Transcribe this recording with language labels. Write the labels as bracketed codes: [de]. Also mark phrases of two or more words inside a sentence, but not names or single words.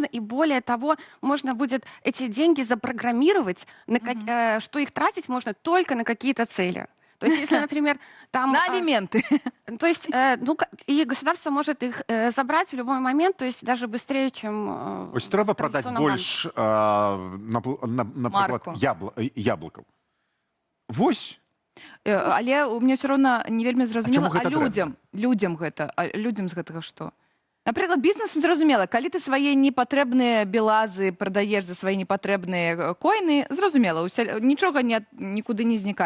[ru] И более того, можно будет эти деньги запрограммировать, что их тратить можно только на какие-то цели. То есть, если, например, там... На алименты. То есть, и государство может их забрать в любой момент, то есть даже быстрее, чем... [be] Ось трэба прадаць традыцыйным больш, напрыклад, Марку. яблыкаў. Вось. Але [ru] у меня все [be] роўна не вельмі зразумела, чаму гэта людзям з гэтага што? Напрыклад, бізнес зразумела, калі ты свае непатрэбныя белазы прадаеш за свае непатрэбныя койны, зразумела, нічога нікуды не знікае.